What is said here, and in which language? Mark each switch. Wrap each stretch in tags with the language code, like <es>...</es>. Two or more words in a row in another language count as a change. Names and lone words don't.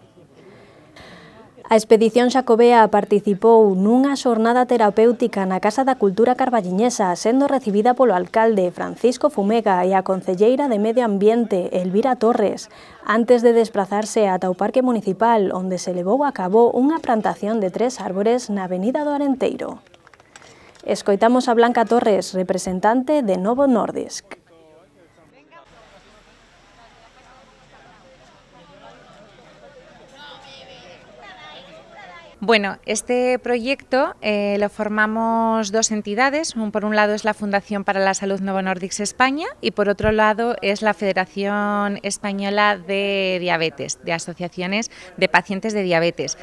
<gl>A Expedición Xacobea participou nunha xornada terapéutica na Casa da Cultura carballiñesa, sendo recibida polo alcalde Francisco Fumega e a concelleira de Medio Ambiente, Elvira Torres, antes de desplazarse ata o Parque Municipal, onde se levou a cabo unha plantación de 3 árbores na Avenida do Arenteiro. Escoitamos a Blanca Torres, representante de Novo Nordisk.</gl> <es>Bueno, este proyecto lo formamos dos entidades. Por un lado es la Fundación para la Salud Novo Nordisk España y por otro lado es la Federación Española de Diabetes, de asociaciones de pacientes de diabetes.</es>